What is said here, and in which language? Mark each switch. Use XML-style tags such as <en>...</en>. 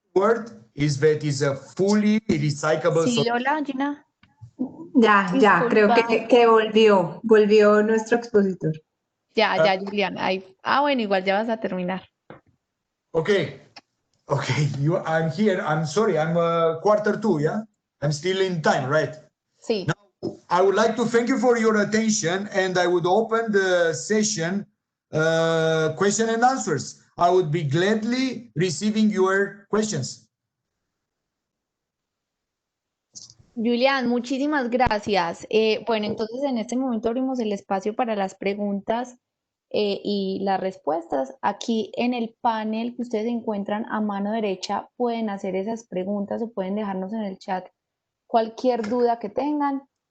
<en>word is that is a fully recyclable.</en> <es>Sí, hola, Gina. Ya, creo que volvió nuestro expositor. Ya, Julian. Bueno, igual ya vas a terminar.</es> <en>Okay, I'm here. I'm sorry, I'm 1:45, yeah? I'm still in time, right?</en> <es>Sí.</es> <en>Now, I would like to thank you for your attention, and I would open the session question and answers. I would be gladly receiving your questions.</en> <es>Julian, muchísimas gracias. Bueno, entonces en este momento abrimos el espacio para las preguntas y las respuestas. Aquí en el panel que ustedes encuentran a mano derecha pueden hacer esas preguntas o pueden dejarnos en el chat cualquier duda que tengan.</es>